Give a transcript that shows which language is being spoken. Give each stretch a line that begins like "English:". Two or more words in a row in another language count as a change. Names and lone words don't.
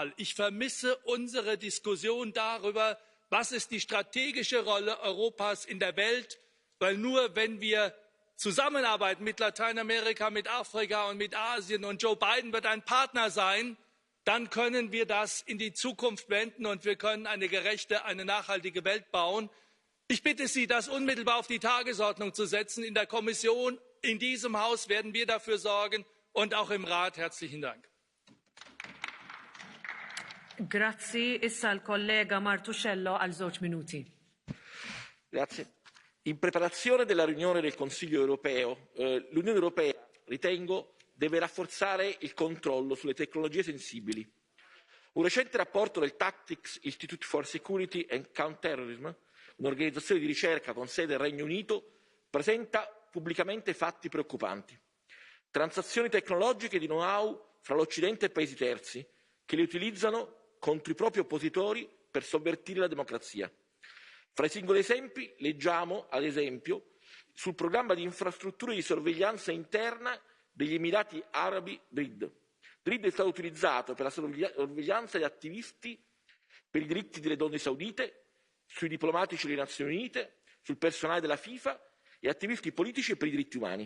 German: Ich vermisse unsere Diskussion darüber, was ist die strategische Rolle Europas in der Welt, weil nur wenn wir zusammenarbeiten mit Lateinamerika, mit Afrika und mit Asien, und Joe Biden wird ein Partner sein, dann können wir das in die Zukunft wenden und wir können eine gerechte, eine nachhaltige Welt bauen. Ich bitte Sie, das unmittelbar auf die Tagesordnung zu setzen. In der Kommission, in diesem Haus werden wir dafür sorgen und auch im Rat. Herzlichen Dank.
Maltese: Grazzi, issa l-kollega Martuscello għal żewġ minuti.
Italian: Grazie. In preparazione della riunione del Consiglio europeo, l'Unione Europea, ritengo, deve rafforzare il controllo sulle tecnologie sensibili. Un recente rapporto del Tactics Institute for Security and Counterterrorism, un'organizzazione di ricerca con sede nel Regno Unito, presenta pubblicamente fatti preoccupanti. Transazioni tecnologiche di know-how fra l'Occidente e paesi terzi, che li utilizzano contro i propri oppositori per sovvertire la democrazia. Fra i singoli esempi leggiamo, ad esempio, sul programma di infrastrutture di sorveglianza interna degli Emirati Arabi DRID. DRID è stato utilizzato per la sorveglianza di attivisti per i diritti delle donne saudite, sui diplomatici delle Nazioni Unite, sul personale della FIFA e attivisti politici e per i diritti umani.